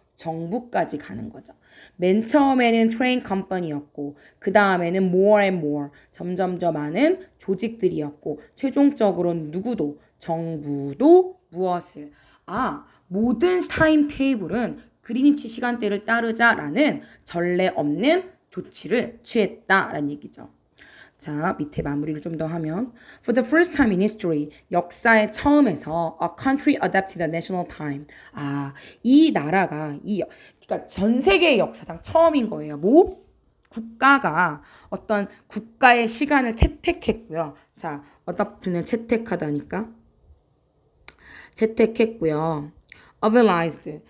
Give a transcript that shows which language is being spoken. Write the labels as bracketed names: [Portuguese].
[Korean] 정부까지 가는 거죠. 맨 처음에는 트레인 컴퍼니였고 그 다음에는 [English] more and more [Korean] 점점 더 많은 조직들이었고 최종적으로는 누구도 정부도 무엇을 모든 타임 테이블은 그리니치 시간대를 따르자라는 전례 없는 조치를 취했다라는 얘기죠. 자, 밑에 마무리를 좀 더 하면 [English] For the first time in history, [Korean] 역사의 처음에서 [English] a country adopted the national time. [Korean] 이 나라가 그러니까 전 세계의 역사상 처음인 거예요. 뭐? 국가가 어떤 국가의 시간을 채택했고요. 자, adopt는 채택하다니까. 채택했고요. obliged.